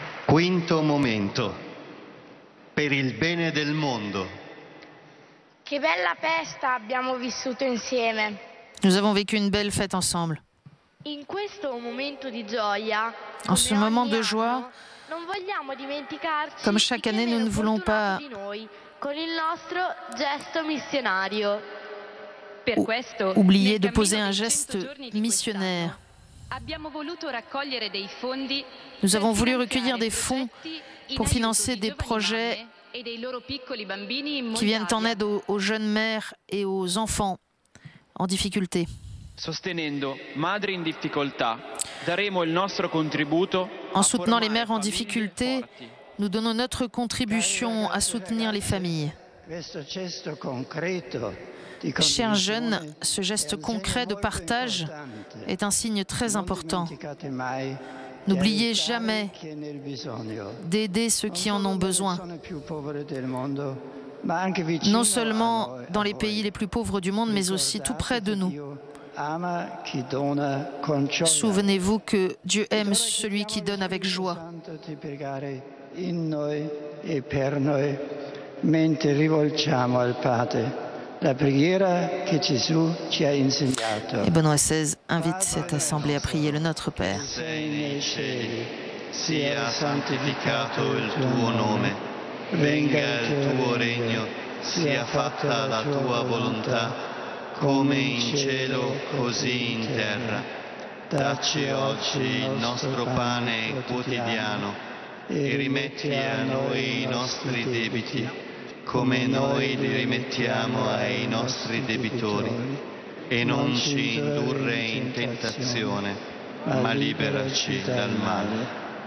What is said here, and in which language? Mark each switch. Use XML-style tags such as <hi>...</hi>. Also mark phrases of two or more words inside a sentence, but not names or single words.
<it>Quinto momento. Per il bene del mondo. Che bella festa abbiamo vissuto insieme.</it> <fr>Nous avons vécu une belle fête ensemble.</fr> <it>In questo momento di gioia,</it> <fr>En ce moment de joie,</fr> <it>non vogliamo dimenticarci</it> <fr>comme chaque année, nous ne voulons pas</fr> <it>di noi con il nostro gesto missionario. Per questo,</it> <fr>oublier</fr> <it>nel</it> <fr>de</fr> <it>cammino</it> <fr>poser un</fr> <it>dei 100</it> <fr>geste</fr> <it>giorni di</it> <fr>missionnaire.</fr> <it>quest'anno, abbiamo voluto raccogliere dei fondi</it> <fr>Nous avons</fr> <it>per</it> <fr>voulu</fr> <it>finanziare</it> <fr>recueillir des fonds</fr> <it>progetti in</it> <fr>pour</fr> <it>aiuto</it> <fr>financer</fr> <it>di</it> <fr>des</fr> <it>giovani</it> <fr>projets</fr> <it>mamme e dei loro piccoli bambini in</it> <fr>qui viennent en</fr> <it>Moldavia.</it> <fr>aide aux jeunes mères et aux enfants en difficulté.</fr> <it>Sostenendo madri in difficoltà, daremo il nostro contributo</it> <fr>En</fr> <it>a</it> <fr>soutenant les</fr> <it>formare</it> <fr>mères en</fr> <it>famiglie</it> <fr>difficulté,</fr> <it>forti.</it> <fr>nous donnons notre contribution à soutenir les familles. Chers jeunes, ce geste concret de partage est un signe très important. N'oubliez jamais d'aider ceux qui en ont besoin, non seulement dans les pays les plus pauvres du monde, mais aussi tout près de nous. Souvenez-vous que Dieu aime celui qui donne avec joie.</fr> <it>La preghiera che Gesù ci ha insegnato.</it> <fr>Et Benoît XVI invite cette assemblée à prier le Notre Père.</fr> <it>Sei nei cieli, sia santificato il tuo nome, venga il tuo regno, sia fatta la tua volontà, come in cielo così in terra. Dacci oggi il nostro pane quotidiano e rimetti a noi i nostri debiti, come noi li rimettiamo ai nostri debitori, e non ci indurre in tentazione, ma liberaci dal male.</it>